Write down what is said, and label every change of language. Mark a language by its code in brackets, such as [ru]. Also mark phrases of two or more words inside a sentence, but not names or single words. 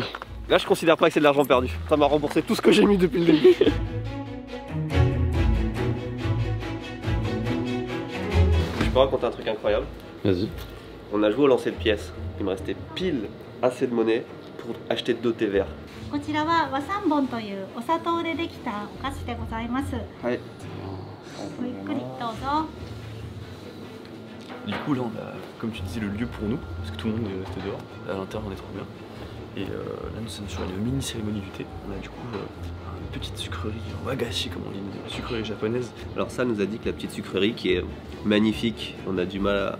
[fr] là je considère pas que c'est de l'argent perdu. Ça m'a remboursé tout ce que j'ai mis depuis le début. Je peux raconter un truc incroyable. Vas-y. On a joué au lancer de pièces. Il me restait pile assez de monnaie pour acheter 2 thés verts. [ja] こちらは和三盆というお砂糖でできたお菓子でございます。はい。ごゆっくりどうぞ。 [fr] Du coup là on a, comme tu disais, le lieu pour nous, parce que tout le monde est resté dehors. À l'intérieur on est trop bien. Et là nous sommes sur une mini cérémonie du thé. On a du coup une petite sucrerie, wagashi comme on dit, une sucrerie japonaise. Alors ça nous a dit que la petite sucrerie qui est magnifique, on a du mal à...